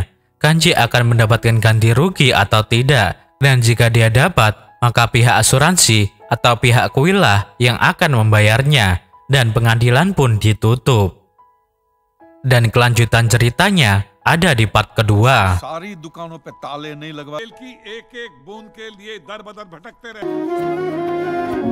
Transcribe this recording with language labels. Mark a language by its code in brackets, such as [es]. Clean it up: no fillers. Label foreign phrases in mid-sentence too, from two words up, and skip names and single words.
[id] Kanji akan mendapatkan ganti rugi atau tidak, dan jika dia dapat, maka pihak asuransi atau pihak kuil lah yang akan membayarnya, dan pengadilan pun ditutup. Dan kelanjutan ceritanya ada di part kedua. [hi] सारी दुकानों पे ताले नहीं लगवा, तेल की एक-एक बूंद के लिए दर बदर भटकते रहे।